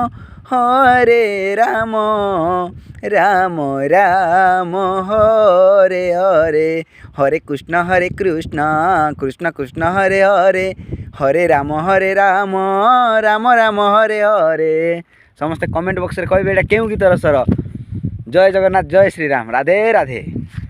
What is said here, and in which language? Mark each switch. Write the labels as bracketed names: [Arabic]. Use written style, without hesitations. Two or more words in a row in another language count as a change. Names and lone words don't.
[Sanskrit] राम राम हरे हरे हरे कृष्ण कृष्ण कृष्ण हरे हरे हरे राम राम राम हरे हरे [Odia] ସମସ୍ତେ କମେଣ୍ଟ ବକ୍ସ ରେ କହିବେ ଏଟା କେଉଁ ଗୀତର ସ୍ୱର [Sanskrit] जय जगन्नाथ जय श्रीराम राधे राधे।